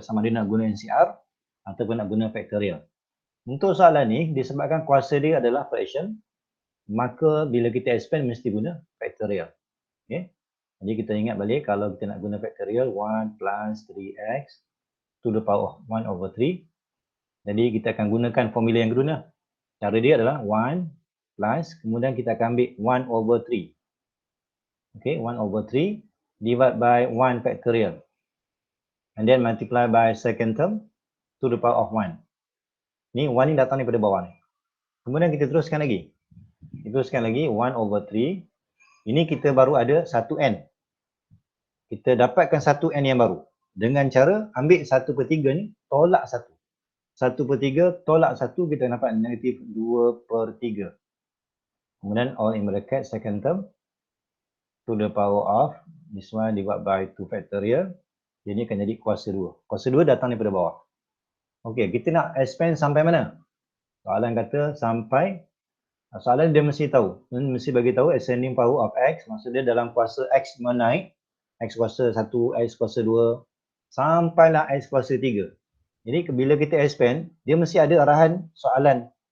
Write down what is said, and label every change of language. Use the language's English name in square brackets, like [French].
[Malay] Sama ada nak guna NCR ataupun nak guna factorial. Untuk soalan ni, disebabkan kuasa dia adalah fraction, maka bila kita expand mesti guna factorial. Okay. Jadi kita ingat balik, kalau kita nak guna factorial, 1 plus 3x to the power of 1 over 3. Jadi kita akan gunakan formula yang kedua. Cara dia adalah 1 plus, kemudian kita akan ambil 1 over 3. [English] Okay, 1 over 3 divided by 1 factorial. And then multiply by second term to the power of 1. [Malay] Ni 1 ni datang daripada bawah ni. Kemudian kita teruskan lagi. 1 over 3. Ini kita baru ada 1n. Kita dapatkan 1n yang baru. Dengan cara ambil 1/3 ni, tolak 1. 1/3 tolak 1, kita dapat negatif 2/3. [English] Kemudian all in bracket second term to the power of this one divided by 2 factorial. [Malay] Jadi akan jadi kuasa 2. Kuasa 2 datang daripada bawah. Okey, kita nak expand sampai mana? Soalan kata sampai, soalan dia mesti tahu. Mesti bagi tahu ascending power of x, maksudnya dalam kuasa x menaik, x kuasa 1, x kuasa 2, sampailah x kuasa 3. Jadi bila kita expand, dia mesti ada arahan soalan